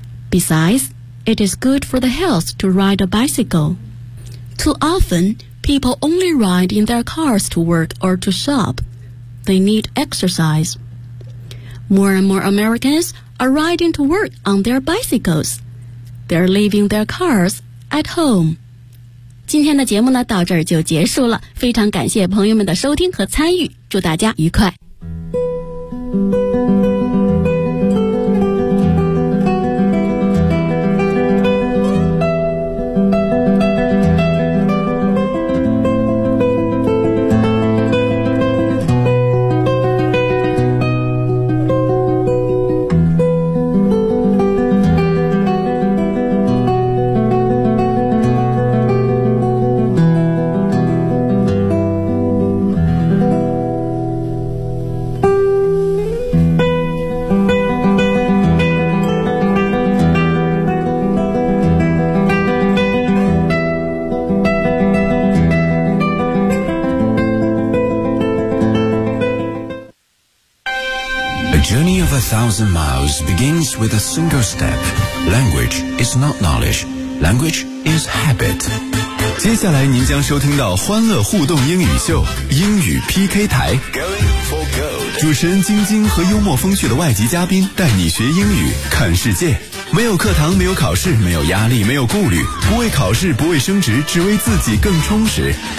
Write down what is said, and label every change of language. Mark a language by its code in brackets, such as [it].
[en] Besides, it is good for the health to ride a bicycle. Too often, people only ride in their cars to work or to shop. They need exercise. More and more Americans are riding to work on their bicycles. They're leaving their cars at home. [zh] 今天的节目呢，到这儿就结束了。非常感谢朋友们的收听和参与，祝大家愉快。 [en] journey of 1,000 miles begins with a single step. Language is not knowledge. Language is habit. [zh] 接下来您将收听到欢乐互动英语秀英语 PK 台。主持人晶晶和幽默风趣的外籍嘉宾带你学英语看世界。没有课堂，没有考试，没有压力，没有顾虑，不为考试，不为升职，只为自己更充实。